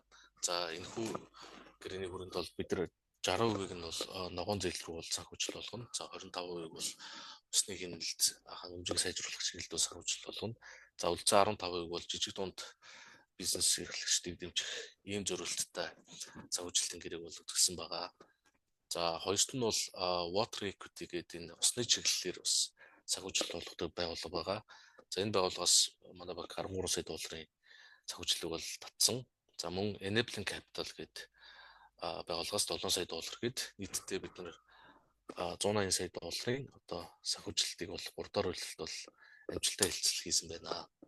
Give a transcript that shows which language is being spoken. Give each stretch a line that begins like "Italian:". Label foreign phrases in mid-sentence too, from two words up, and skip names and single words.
Mongolian: За энэхүү гэрээний хүрээнд бол бид нар 60%-ийг нь бол ногоон зээл рүү бол санхүүжил болгоно. За 25%-ийг бол усны хяналт хангамжийг сайжруулах чиглэлд санхүүжил болгоно. За үлцэн 15%-ийг бол жижиг дунд бизнес эрхлэгчдийг дэмжих ийм зорилттой санхүүжилтийн гэрээг бол үзэгдсэн байгаа. За хоёрт нь бол water equity гэдэг энэ усны чиглэлээр бас санхүүжилт болгодог байгууллага байгаа. За энэ байгууллагаас манай банк 13 сая долларын санхүүжилтийг бол татсан. За мөн Enabling Capital гэдэг байгууллагаас 7 сая доллар гээд нийтдээ бид нар 180 сая долларын одоо санхүүжилтийг бол 3 дахь улиралд бол амжилттай хэлцэл хийсэн байна.